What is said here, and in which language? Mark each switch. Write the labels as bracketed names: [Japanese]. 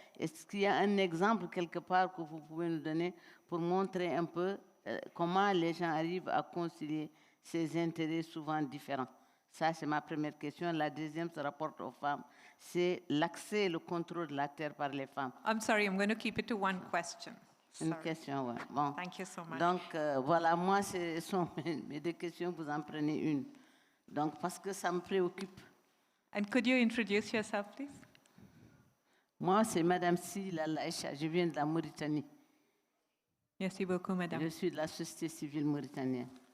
[French] Est-ce qu'il y a un exemple quelque part que vous pouvez nous donner pour montrer un peu comment les gens arrivent à concilier ces intérêts souvent différents? Ça, c'est ma première question. La deuxième se rapporte aux femmes. C'est l'accès et le contrôle de la terre par les femmes. [English] I'm sorry, I'm going to keep it to one question. [French] Une question, oui. Bon. [English] Thank you so much. [French] Donc, voilà, moi, ce sont mes 2 questions, vous en prenez une. Donc, parce que ça me préoccupe. [English] And could you introduce yourself, please? [French] Moi, c'est Madame Sila Laïcha, je viens de la Mauritanie. Merci beaucoup, Madame. Je suis de la société civile mauritanienne.